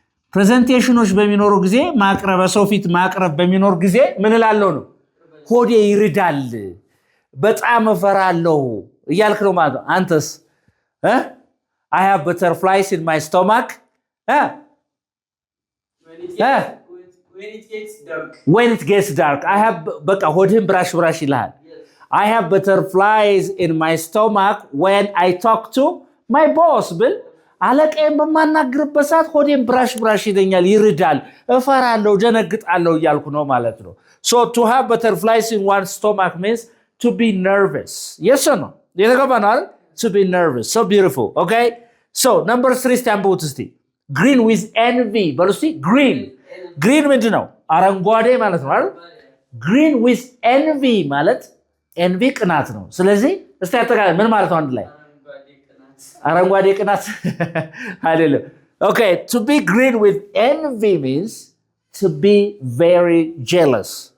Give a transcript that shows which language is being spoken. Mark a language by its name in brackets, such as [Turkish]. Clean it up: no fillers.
[Amharic] ፕሬዘንቴሽኖች በሚኖሩ ጊዜ ማቅረብ ሰው ፊት ማቅረብ በሚኖር ጊዜ ምን እላለሁ ነው? ሆዴ ይርዳል በጣም እፈራለሁ እያልክ ነው ማለት ነው። አንተስ? [English] I have butterflies in my stomach. When it gets dark. I have [Amharic] በቃ ሆድህን ብራሽ ይልሃል። [English] I have butterflies in my stomach when I talk to my boss [Amharic] ብል አለቃዬን በማናግርበት ሰዓት ሆዴን ብራሽ ይለኛል ይርዳል እፈራለሁ ደነግጣለሁ እያልኩ ነው ማለት ነው። [English] So to have butterflies in one's stomach means to be nervous. Yes or no? [Amharic] የተገባናል? [English] To be nervous. So beautiful. Okay? So number 3 [Amharic] ስታምቡት እስቲ. [English] Green with envy. [Amharic] በሉ እስቲ green ምንድን ነው? አረንጓዴ ማለት ነው አይደል? Green with envy ማለት envy ቅናት ነው። ስለዚህ እስቲ አጠቃላይ ምን ማለት ነው አንድ ላይ? አረንጓዴ ቅናት አይደለም። [English] Okay, to be green with envy means to be very jealous.